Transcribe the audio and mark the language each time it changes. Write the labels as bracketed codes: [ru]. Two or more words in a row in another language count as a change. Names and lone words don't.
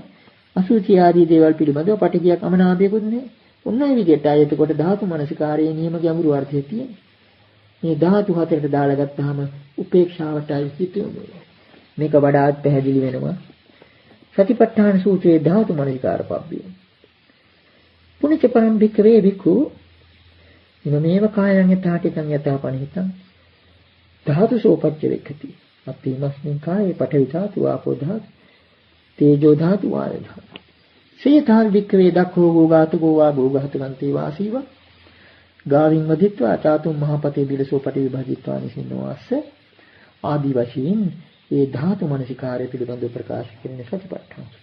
[si] අසුචි ආදී දේවල් පිළිබඳව පටිගියක් අමනාපයකුත් නැහැ. ඔන්න ඒ විදිහට ආයතකොට ධාතු මනසිකාරයේ නියම ගැඹුරු අර්ථය තියෙනවා. මේ ධාතු හතරට දාලා ගත්තාම උපේක්ෂාවටයි හිත යොමු වෙනවා. මේක වඩාත් පැහැදිලි වෙනවා. සතිපට්ඨාන සූත්‍රයේ [pi] ධාතු මනසිකාර පබ්බිය. පුනිච්ච පරම් භික්ඛවේ භික්ඛු ඉමමේව කායං යථාටිකං යථාපනිහිතං ධාතුසෝ පච්චවේක්ඛති. අප්පීමස්මින් කායේ පඨවි ධාතු ආපෝ ධාතු තේජෝ ධාතු වායෝ ධාතු. සේතාල් භික්ඛවේ දක්ඛෝ ගෝගාතකෝ වා ගෝඝාතකන්තේ වාසීව ගාවින් වදිත්වා චාතුම් මහපතේ බිලසෝ පටි විභජිත්වා නිසින්නවාස්ස [si] ආදි වශයෙන් ඒ ධාතු මනසිකාරය පිළිබඳව ප්‍රකාශ කරන සතිපට්ඨාන.